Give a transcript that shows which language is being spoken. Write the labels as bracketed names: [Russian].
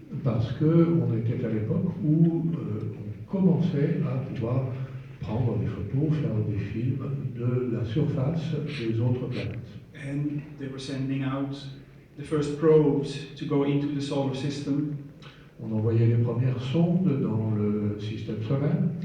[French] Parce qu'on était à l'époque où on commençait à pouvoir prendre des photos, faire des films de la surface des autres planètes. [English] And they were sending out the first probes to go into the solar system. [French] On envoyait les premières sondes dans le système solaire.